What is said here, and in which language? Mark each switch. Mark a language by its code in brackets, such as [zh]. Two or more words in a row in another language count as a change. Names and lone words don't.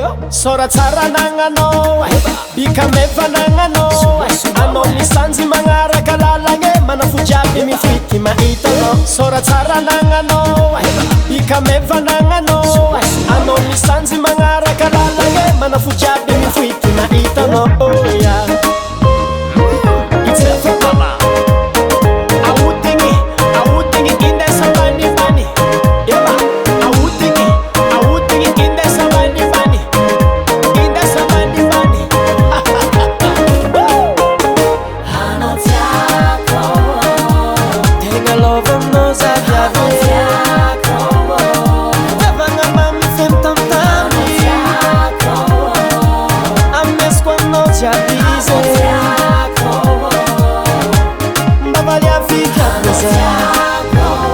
[mg] Sora tsara nagnanao, bika meva nagnanao. Anao ny sanjy magnaraka lalagna, mana fo jiaby mifity mahitanao. Sora tsara nagnanao, bika meva nagnanao. Anao ny sanjy magnaraka lalagna, mana fo jiaby mifity mahitanao. [en] Oh, yeah. It's a fun mama. [mg] Aotigny, aotigny, indesa banibani. Eba, aotigny, aotigny, indesa banibani. Indesa banibani. Anao tiako. Tena lova aminao za, Anao tiako. Tavana mamy feno tamitany. Anao tiako. Amesiko aminao jiaby izy. Anao tiako. Mba valy avy Anao za. tiako.